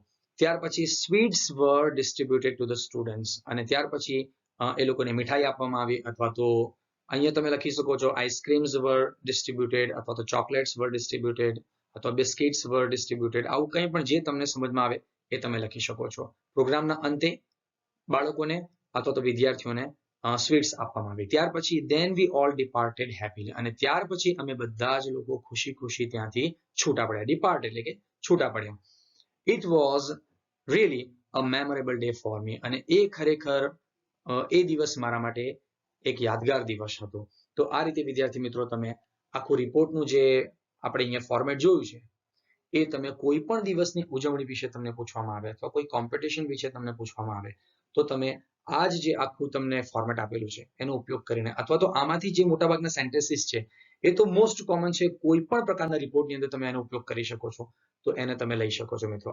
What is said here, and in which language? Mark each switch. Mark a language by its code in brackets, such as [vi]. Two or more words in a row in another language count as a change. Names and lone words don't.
[gu] ત્યાર પછી [en] sweets were distributed to the students, [gu] અને ત્યાર પછી એ લોકોને મીઠાઈ આપવામાં આવી, અથવા તો અહીંયા તમે લખી શકો છો [en] ice creams were distributed, [gu] અથવા તો [en] chocolates were distributed, [gu] અથવા [en] biscuits were distributed. [gu] આવું કંઈ પણ જે તમને સમજમાં આવે એ તમે લખી શકો છો. પ્રોગ્રામના અંતે બાળકોને અથવા તો વિદ્યાર્થીઓને સ્વીટ્સ આપવામાં આવી. ત્યાર પછી [en] then we all departed happily, [gu] અને ત્યાર પછી અમે બધા જ લોકો ખુશી ખુશી ત્યાંથી છૂટા પડ્યા. ડિપાર્ટ એટલે કે છૂટા પડ્યા. [en] It was really a memorable day for me, [gu] અને એ ખરેખર એ દિવસ મારા માટે એક યાદગાર દિવસ હતો. તો આ રીતે વિદ્યાર્થી મિત્રો તમે આખું રિપોર્ટનું જે આપણે અહીંયા ફોર્મેટ જોયું છે એ તમે કોઈ પણ દિવસની ઉજવણી વિશે તમને પૂછવામાં આવે અથવા કોઈ કોમ્પિટિશન વિશે તમને પૂછવામાં આવે તો તમે આ જે આખું તમને ફોર્મેટ આપેલું છે એનો ઉપયોગ કરીને, અથવા તો આમાંથી જે મોટાભાગના સેન્ટેન્સીસ છે એ તો [en] most common [gu] છે, કોઈ પણ પ્રકારના રિપોર્ટની અંદર તમે એનો ઉપયોગ કરી શકો છો, તો એને તમે લઈ શકો છો મિત્રો.